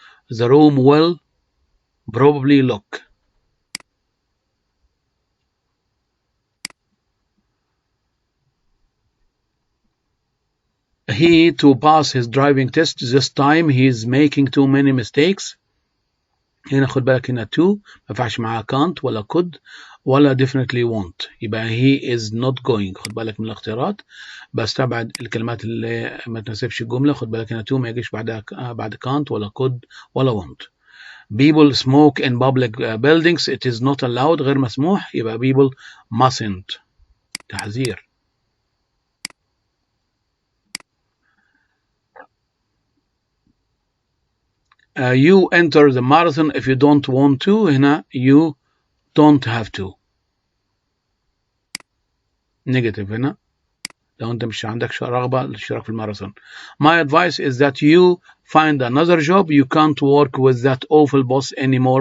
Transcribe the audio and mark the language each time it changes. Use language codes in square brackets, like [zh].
[en] the room will probably look. he to pass his driving test this time he is making too many mistakes. [ar] هنا خد بالك هنا to ما ينفعش معاها can't ولا could ولا [en] definitely won't، [ar] يبقى [en] he is not going. [ar] خد بالك من الاختيارات، بستبعد الكلمات اللي ما تناسبش الجملة. خد بالك هنا to ما يجيش بعدها بعد can't ولا could ولا won't. [en] people smoke in public buildings it is not allowed [ar] غير مسموح، يبقى [en] people mustn't [ar] تحذير. [en] you enter the marathon if you don't want to. [ar] هنا [en] you don't have to negative. هنا [ar] لو أنت مش عندك رغبة للاشتراك في الماراثون. [en] My advice is that you find another job. You can't work with that awful boss anymore.